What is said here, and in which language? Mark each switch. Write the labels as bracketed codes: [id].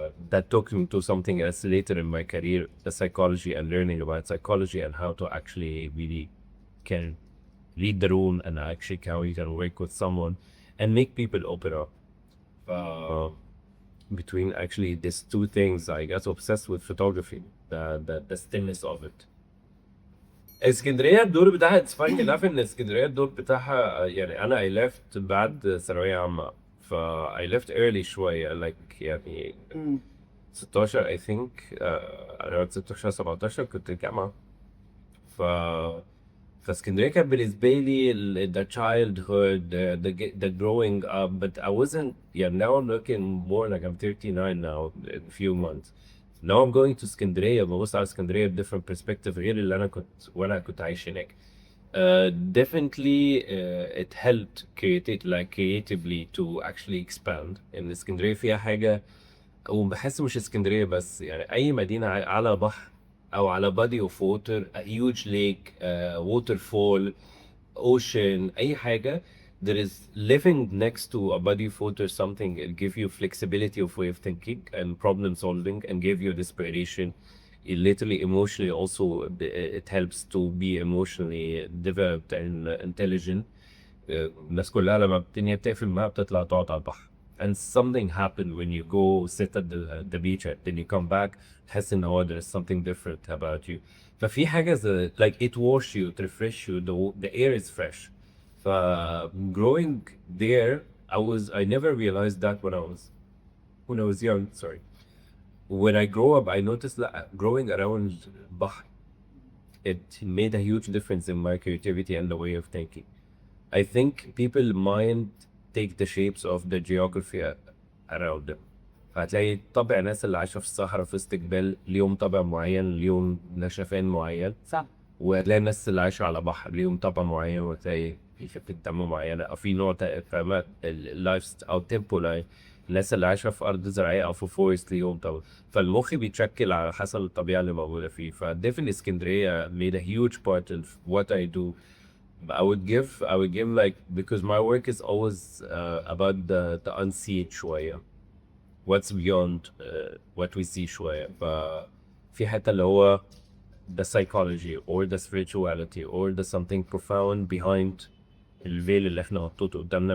[en] That took me to something else later in my career, the psychology and learning about psychology and how to actually really can read the room and actually how you can work with someone and make people open up. Between actually these two things, I got obsessed with photography, the stillness of it. [ar] اسكندريه الدور بتاعها [en] it's funny enough [ar] ان اسكندريه الدور بتاعها يعني انا [en] I left [ar] بعد ثانويه عامه. [en] ف I left early [ar] شويه [en] like يعني 16 I think. [ar] انا 16 17 كنت الجامعه. ف فاسكندريه كانت بالنسبه لي [en] the childhood, the growing up, but I wasn't. Yeah, now I'm looking more like I'm 39 now in a few months. Now I'm going to [ar] اسكندريه ببص على اسكندريه ب [en] different perspective [ar] غير اللي انا كنت عايش هناك. [en] Definitely it helped creatively to actually expand. [ar] ان اسكندريه فيها حاجه، وبحس مش اسكندريه بس، يعني اي مدينه على بحر او على [en] body of water, a huge lake, waterfall, ocean, [ar] اي حاجه. [en] There is living next to a body of water, something it give you flexibility of way of thinking and problem solving and give you inspiration. It literally emotionally also it helps to be emotionally developed and intelligent. [ar] الناس كلها لما الدنيا بتقفل معاها بتطلع تقعد على البحر. [en] And something happened when you go sit at the beach and then you come back, [ar] تحس ان هو [en] there is something different about you. [ar] ففي حاجة [en] like it wash you, it refresh you, the air is fresh. [ar] ف [en] growing there, I never realized that when I was young, sorry. When I grow up, I noticed that growing around بحر, it made a huge difference in my creativity and the way of thinking. I think people mind take the shapes of the geography around them. [ar] فهتلاقي طبع الناس اللي عايشة في الصحراء في وسط جبال ليهم طبع معين، ليهم نشفان معين. صح. وهتلاقي الناس اللي عايشة على بحر ليهم طبع معين، وتلاقي في خفة دم معينة أو في نوع فاهمة اللايف أو تيمبو لاين. الناس اللي عايشة في أرض زراعية أو في فورست ليهم طبع. فالمخ بيتشكل على حسب الطبيعة اللي موجودة فيه. [en] فديفنتلي اسكندرية made a huge part of what I do. I would give like, because my work is always about the unseen [ar] شوية. [en] what's beyond what we see [ar] شوية. ففي حتة اللي هو [en] the psychology or the spirituality or the something profound behind [ar] الفيل اللي احنا حطيته قدامنا.